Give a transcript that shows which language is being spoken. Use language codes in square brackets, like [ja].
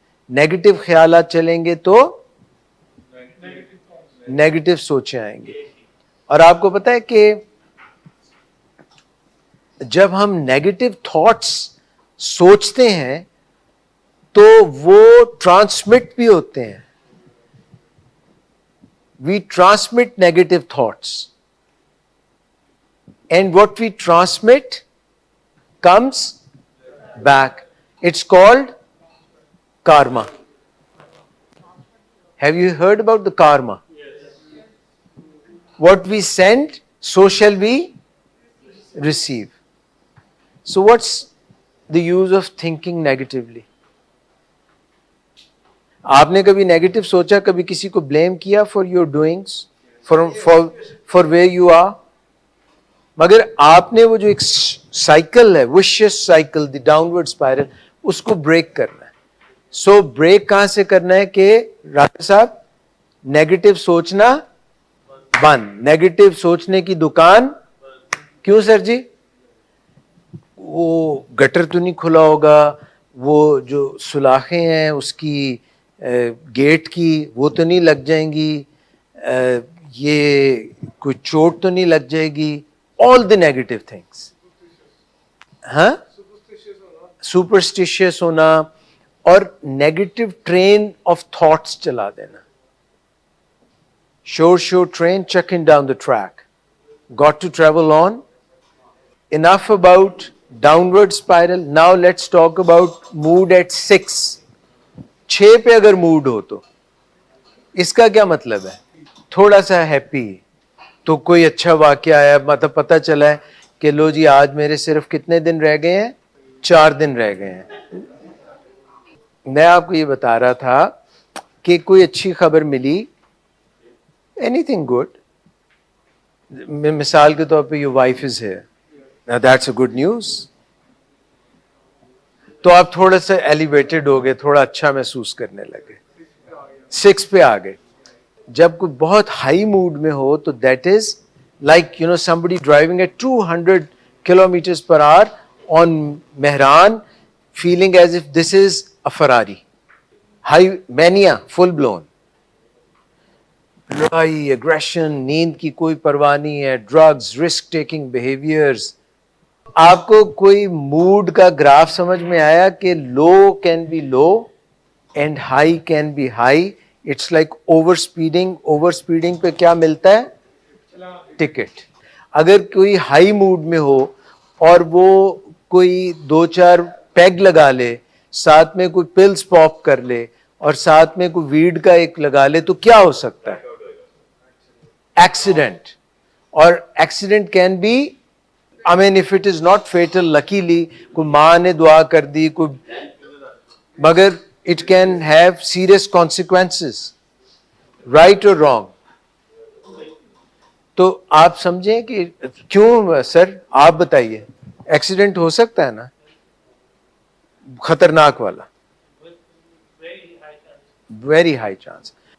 [ur] Negative خیالات چلیں گے تو نیگیٹو سوچیں آئیں گے. اور آپ کو پتا ہے کہ جب ہم نیگیٹو تھاٹس سوچتے ہیں تو وہ ٹرانسمٹ بھی ہوتے ہیں. [en] We transmit negative thoughts, and what we transmit comes back. It's called karma. Have you heard about the karma? What we send, so shall we receive. So what's the use of thinking negatively? [ur] آپ نے کبھی negative سوچا, کبھی کسی کو blame کیا [en] For your doings, for where you are? [ur] مگر آپ نے وہ جو ایک سائیکل ہے [en] vicious cycle the downward spiral [ur] اس کو بریک کرنا ہے. سو بریک کہاں سے کرنا ہے کہ راجا صاحب نیگیٹو سوچنا بند, نیگیٹو سوچنے کی دکان. کیوں سر جی؟ وہ گٹر تو نہیں کھلا ہوگا, وہ جو سلاخیں ہیں اس کی گیٹ کی وہ تو نہیں لگ جائیں گی, یہ کوئی چوٹ تو نہیں لگ جائے گی. [en] All the negative things. [ur] ہاں, سپرسٹیشیس ہونا اور [en] negative train of thoughts [ur] چلا دینا. [en] Sure train checking down the track. Got to travel on. Enough about downward spiral. Now let's talk about mood at 6. [ur] 6 پہ اگر موڈ ہو تو اس کا کیا مطلب ہے؟ تھوڑا سا ہیپی, تو کوئی اچھا واقعہ آیا, مطلب پتہ چلا ہے کہ لو جی آج میرے صرف کتنے دن رہ گئے ہیں, 4 دن رہ گئے ہیں. میں آپ کو یہ بتا رہا تھا کہ کوئی اچھی خبر ملی, [en] anything good. [ur] مثال کے طور پہ [en] your wife is here. Now that's a good news. [ur] تو آپ تھوڑا سا ایلیویٹڈ ہو گئے, تھوڑا اچھا محسوس کرنے لگے, 6 پہ آ گئے. جب کوئی بہت ہائی موڈ میں ہو تو [en] That is like somebody driving at 200 kilometers per hour on Mehran, feeling as if this is a Ferrari. High mania, full blown. [ur] لڑائی, اگریشن, نیند کی کوئی پرواہ نہیں ہے, ڈرگز, رسک ٹیکنگ بیہیویئرز. آپ کو کوئی موڈ کا گراف سمجھ میں آیا کہ [en] Low can be low and high can be high. It's like over speeding. [ur] Over speeding پہ کیا ملتا ہے؟ ٹکٹ. اگر کوئی ہائی موڈ میں ہو اور وہ کوئی 2-4 پیگ لگا لے, ساتھ میں کوئی پلز پاپ کر لے اور ساتھ میں کوئی ویڈ کا ایک لگا لے, تو کیا ہو سکتا ہے؟ ایکسیڈنٹ. [en] اور accident can be, I mean if it is not fatal, luckily [ur] کوئی ماں نے دعا کر دی, کوئی, مگر [en] it can have serious consequences, right or wrong. [ur] تو آپ سمجھیں کہ کیوں سر, آپ بتائیے, ایکسیڈنٹ ہو سکتا ہے نا خطرناک والا, ویری ہائی چانس.